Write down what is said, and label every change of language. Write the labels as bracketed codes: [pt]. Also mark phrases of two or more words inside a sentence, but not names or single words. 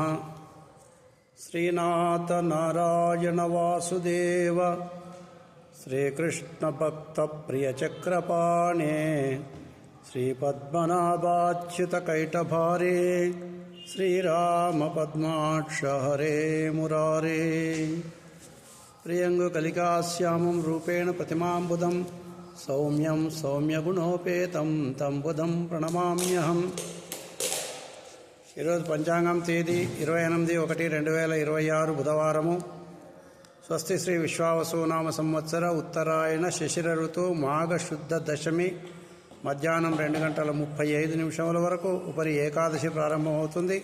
[sa] श्रीनाथ नारायण वासुदेव श्रीकृष्ण भक्त प्रिय चक्रपाणे श्रीपद्मनाभाच्युत कैटभारे श्रीराम पद्माक्ष हरे मुरारे। प्रियंग कलिकाश्यामं रूपेण प्रतिमांबुधं सौम्यं सौम्यगुणोपेतं तं बुधं प्रणमाम्यहम्। [te] ఈరోజు పంచాంగం తేదీ 28/1/2026 బుధవారము. స్వస్తి శ్రీ విశ్వావసునామ సంవత్సర ఉత్తరాయణ శశిర ఋతువు మాఘ శుద్ధ దశమి మధ్యాహ్నం 2:35 వరకు ఉపరి ఏకాదశి ప్రారంభమవుతుంది.